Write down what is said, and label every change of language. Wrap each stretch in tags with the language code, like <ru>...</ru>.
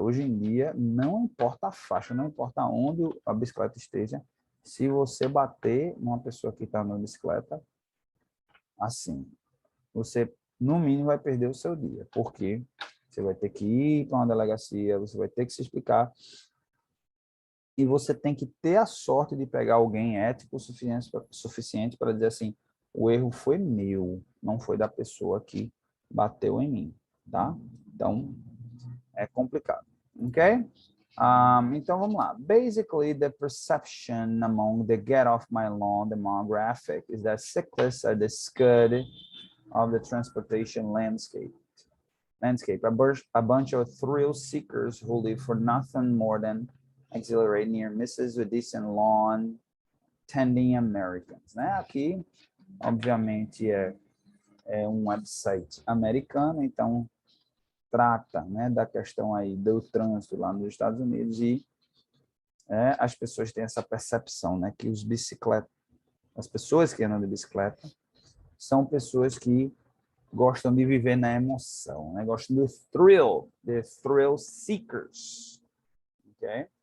<pt>Hoje em dia, não importa a faixa, não importa onde a bicicleta esteja, se você bater numa pessoa que está na bicicleta, assim, você, no mínimo, vai perder o seu dia, porque você vai ter que ir para uma delegacia, você vai ter que se explicar, e você tem que ter a sorte de pegar alguém ético o suficiente para dizer assim, o erro foi meu, não foi da pessoa que bateu em mim, tá? Então, é complicado, ok? Então, vamos lá.</pt> <en>Basically, the perception among the get off my lawn demographic is that cyclists are the scud of the transportation landscape. A bunch of thrill seekers who live for nothing more than exhilarate near misses with decent lawn tending Americans, né?</en> <pt>Aqui, obviamente, é um website americano, então trata, né, da questão aí do trânsito lá nos Estados Unidos e as pessoas têm essa percepção, né, que as pessoas que andam de bicicleta são pessoas que gostam de viver na emoção, né, gostam do thrill,</pt> <en>the thrill seekers,</en> <pt>ok?</pt>